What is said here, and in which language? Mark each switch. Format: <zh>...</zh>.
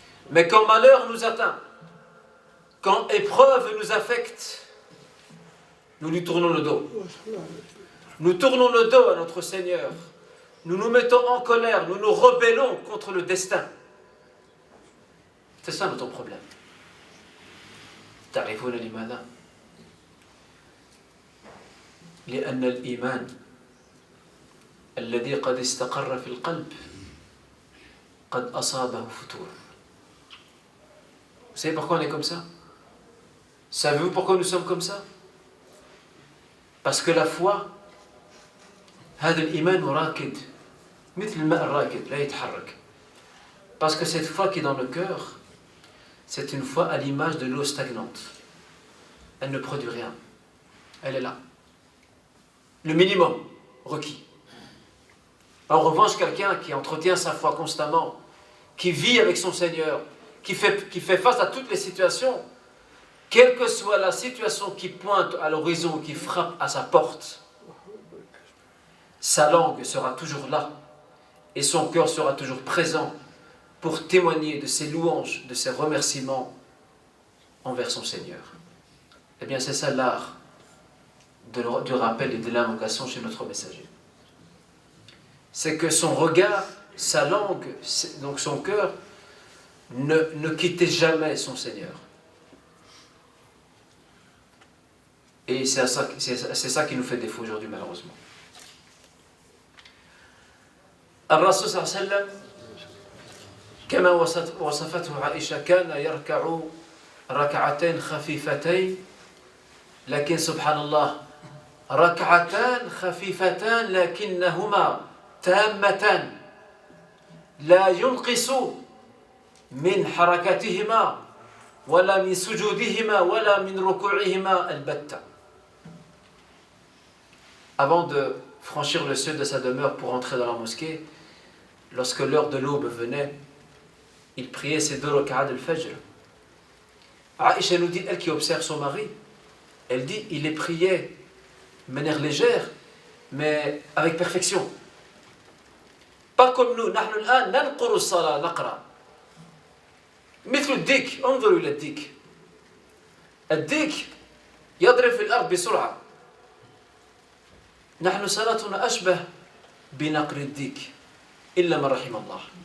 <fr>Mais quand malheur nous atteint, quand épreuve nous affecte, nous lui tournons le dos. Nous tournons le dos à notre Seigneur. Nous nous mettons en colère, nous nous rebellons contre le destin. C'est ça notre problème.</fr> <ar>تعرفون لماذا؟ لأن الإيمان الذي قد استقر في القلب قد أصابه فتور.</ar> <fr>Vous savez pourquoi on est comme ça? Savez-vous pourquoi nous sommes comme ça? Parce que la foi,</fr> <ar>هذا الإيمان راكد مثل الماء الراكد لا يتحرك.</ar> <fr>Parce que cette foi qui est dans le cœur, c'est une foi à l'image de l'eau stagnante. Elle ne produit rien. Elle est là. Le minimum requis. En revanche, quelqu'un qui entretient sa foi constamment, qui vit avec son Seigneur, qui fait face à toutes les situations, quelle que soit la situation qui pointe à l'horizon, qui frappe à sa porte, sa langue sera toujours là et son cœur sera toujours présent pour témoigner de ses louanges, de ses remerciements envers son Seigneur. Eh bien, c'est ça l'art du rappel et de l'invocation chez notre messager. C'est que son regard, sa langue, donc son cœur, ne quittait jamais son Seigneur. Et c'est ça qui nous fait défaut aujourd'hui, malheureusement.</fr> <ar>الرسول صلى الله عليه وسلم كما وصفته عائشة كان يركع ركعتين خفيفتين لكن سبحان الله ركعتان خفيفتان لكنهما تامتان لا ينقص من حركتهما ولا من سجودهما ولا من ركوعهما البتة.</ar> <fr>Avant de franchir le seuil de sa demeure pour entrer dans la mosquée, lorsque l'heure de l'aube venait, il priait ses 2 rak'at al-fajr. Aïcha nous dit, elle qui observe son mari, elle dit, il les priait de manière légère, mais avec perfection. Pas comme nous,</fr> <ar>نحن الآن ننقر الصلاة نقرأ. مثل الديك، انظروا إلى الديك. الديك يضرب في الأرض بسرعة. نحن صلاتنا أشبه بنقر الديك إلا من رحم الله.</ar>